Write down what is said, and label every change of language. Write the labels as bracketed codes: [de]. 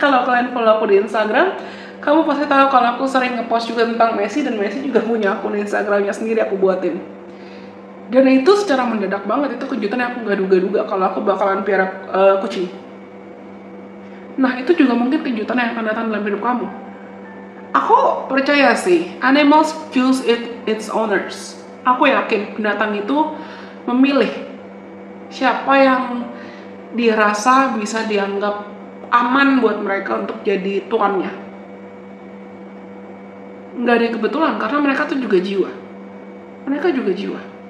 [id] Kalau kalian follow aku di Instagram, kamu pasti tahu kalau aku sering ngepost juga tentang Messi, dan Messi juga punya akun Instagramnya sendiri aku buatin. Dan itu secara mendadak banget, itu kejutan yang aku gak duga-duga kalau aku bakalan piara kucing. Nah, itu juga mungkin kejutan yang akan datang dalam hidup kamu. Aku percaya sih, [en] animals choose its owners. [id] Aku yakin binatang itu memilih siapa yang dirasa bisa dianggap aman buat mereka untuk jadi tuannya. Nggak ada yang kebetulan, karena mereka tuh juga jiwa. Mereka juga jiwa.